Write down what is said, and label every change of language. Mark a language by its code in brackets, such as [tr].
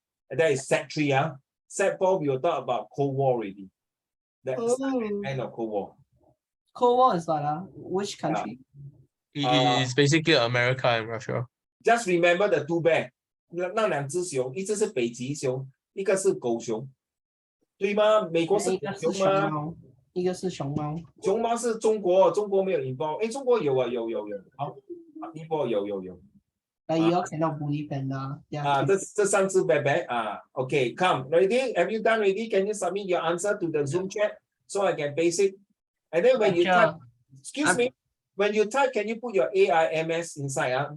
[en] And that is set 3. Set 4, we will talk about Cold War already. That's the end of Cold War. Cold War is what? Which country? It's basically America and Russia. Just remember the two bear. [zh] 那两只熊，一只是北极熊，一个是狗熊，对吗？美国是狗熊吗？一个是熊猫。熊猫是中国，中国没有 involve。哎，中国有啊，有。好，involve 有。 [en] But you all cannot believe that. [zh] 这三只 [en] bear OK, come, ready? Have you done ready? Can you submit your answer to the Zoom chat so I can base it? And then when you type, excuse me, when you type, can you put your AIMS inside?